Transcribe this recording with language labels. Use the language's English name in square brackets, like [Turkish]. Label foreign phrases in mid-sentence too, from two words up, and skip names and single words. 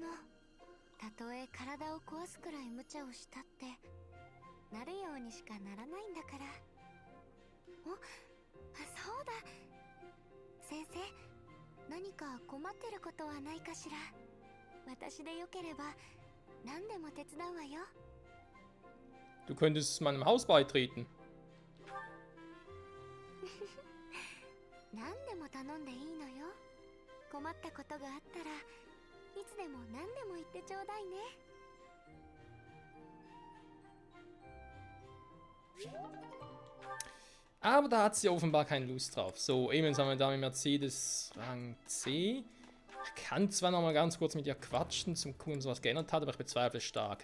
[Japanese] たとえ体を壊すくらい無茶をしたってなるようにしかならないんだから。そうだ、先生、何か困ってることはないかしら。私でよければ何でも手伝うわよ。 [German] Du könntest meinem Haus beitreten. [Japanese] 何でも頼んでいいのよ。困ったことがあったらいつでも何でも言ってちょうだいね。 [German] Aber da hat sie offenbar keine Lust drauf. So, eben jetzt haben wir da mit Mercedes Rang C. Ich kann zwar noch mal ganz kurz mit ihr quatschen, zum gucken, ob sie was geändert hat, aber ich bezweifle es stark.